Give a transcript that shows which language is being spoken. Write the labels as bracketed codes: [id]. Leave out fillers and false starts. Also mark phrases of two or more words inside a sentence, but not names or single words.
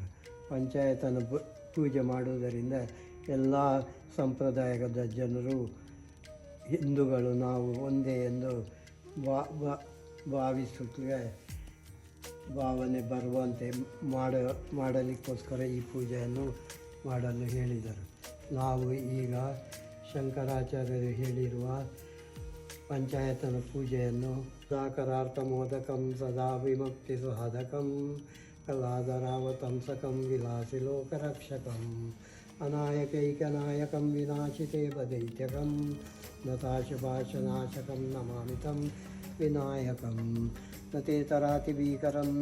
[kn] ಪಂಚಾಯತನ ಪೂಜೆ ಮಾಡುವುದರಿಂದ ಎಲ್ಲ ಸಂಪ್ರದಾಯದ ಜನರು ಹಿಂದೂಗಳು ನಾವು ಒಂದೇ ಎಂದು ಭಾವಿಸುತ್ತಲೇ ಭಾವನೆ ಬರುವಂತೆ ಮಾಡಲಿಕ್ಕೋಸ್ಕರ ಈ ಪೂಜೆಯನ್ನು ಮಾಡಲು ಹೇಳಿದರು. ನಾವು ಈಗ ಶಂಕರಾಚಾರ್ಯರು ಹೇಳಿರುವ ಪಂಚಾಯತನ ಪೂಜೆಯನ್ನು [sa] ಸಾಕರಾರ್ಥ ಮೋದಕಂ ಸದಾ ವಿಮುಕ್ತಿ ಸಾಧಕಂ ಕಲಾಧರಾವತಂಸಕಂ ವಿಲಾಸಿ ಲೋಕರಕ್ಷಕಂ ಅನಾಯಕೈಕನಾಯಕಂ ವಿನಾಶಿತೇವ ದೈತ್ಯಕಂ ನತಾಶುಭಾಷನಾಶಕಂ ನಮಾಮಿತಂ ವಿನಾಯಕಂ ನತೇತರಾತಿಭೀಕರಂ